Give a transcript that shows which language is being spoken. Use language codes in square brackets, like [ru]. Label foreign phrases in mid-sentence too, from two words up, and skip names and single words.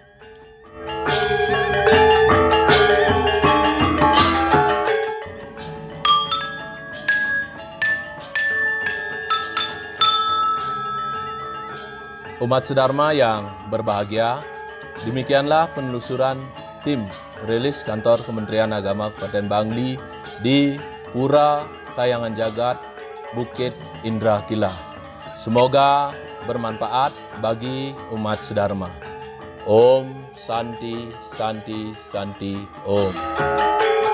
[id] Umat sedharma yang berbahagia, demikianlah penelusuran tim rilis kantor Kementerian Agama Kabupaten Bangli di Pura Tayangan Jagat Bukit Indrakila. Semoga bermanfaat bagi umat sedharma. [sa] Om Santi Santi Santi Om.